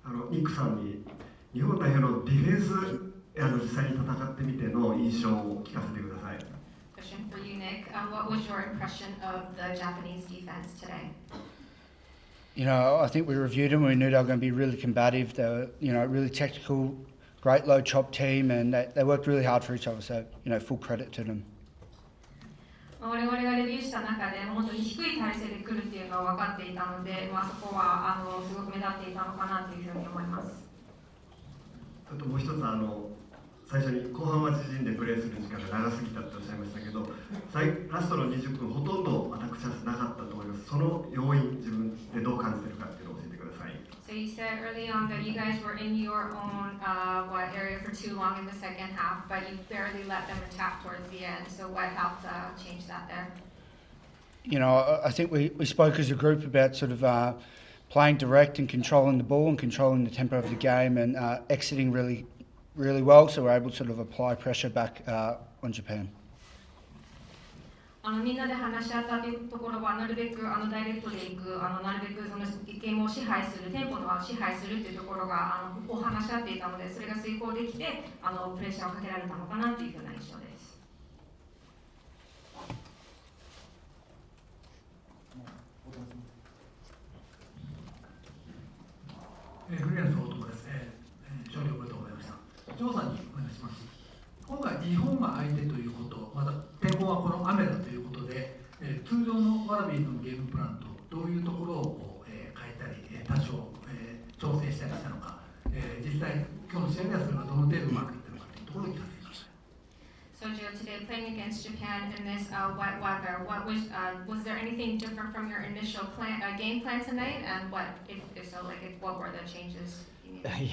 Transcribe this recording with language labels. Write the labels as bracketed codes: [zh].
[ja] ニックさんに日本代表のディフェンス実際に戦ってみての印象を聞かせてください。 [en] Question for you, Nick. What was your impression of the Japanese defense today? You know, I think we reviewed them. We knew they were going to be really combative. They were, you know, really technical, great low chop team, and they worked really hard for each other. So, you know, full credit to them. [ja] 我々がレビューした中で本当に低い体勢で来るっていうのは分かっていたので、そこはすごく目立っていたのかなというふうに思います。あともう一つ最初に後半は自陣でプレーする時間が長すぎたっておっしゃいましたけど、ラストの20分ほとんどアタックチャンスなかったと思います。その要因、自分でどう感じているかっていうのを教えてください。 [en] So you said early on that you guys were in your own area for too long in the second half, but you barely let them attack towards the end. So what helped change that there? You know, I think we spoke as a group about sort of playing direct and controlling the ball and controlling the tempo of the game and exiting really well, so we're able to sort of apply pressure back on Japan. [ja] みんなで話し合ったというところはなるべくダイレクトでいくなるべくそのゲームを支配するテンポの支配するというところがを話し合っていたので、それが遂行できてプレッシャーをかけられたのかなというふうな印象です。フリーランスの男です。勝利おめでとうございました。ジョーさんにお願いします。今回日本が相手ということ、また天候はこの雨だということで、通常のワラビーズのゲームプランとどういうところを変えたり、多少、調整したりしたのか、実際今日の試合ではそれがどの程度うまくいったのかというところに聞かせてください。 [en] So Joe, today playing against Japan in this wet weather, what was there anything different from your initial game plan tonight? And what, if so, what were the changes you made?